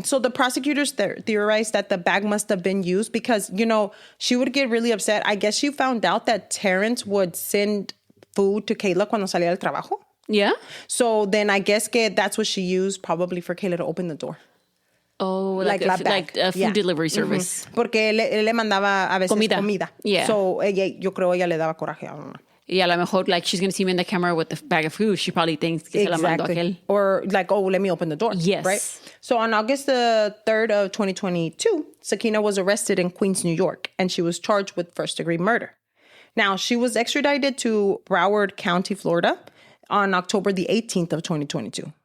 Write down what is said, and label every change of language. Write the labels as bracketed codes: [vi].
[en] So the prosecutors theorized that the bag must have been used because, she would get really upset. I guess she found out that Terrence would send food to Kayla [es] cuando salía del trabajo. [en] Yeah. So then I guess that's what she used probably for Kayla to open the door. Oh, like a food delivery service. Mm-hmm. [es] Porque él le mandaba a veces comida. [en] Yeah. So [es] yo creo ella le daba coraje. [en] I don't know. Yeah, [es] a lo mejor, [en] like, she's going to see me in the camera with the bag of food. She probably thinks [es] que se la mandó aquel. [en] Or like, oh, let me open the door. Yes. Right? So on August the 3rd of 2022, Sakina was arrested in Queens, New York, and she was charged with first-degree murder. Now, she was extradited to Broward County, Florida on October the 18th of 2022.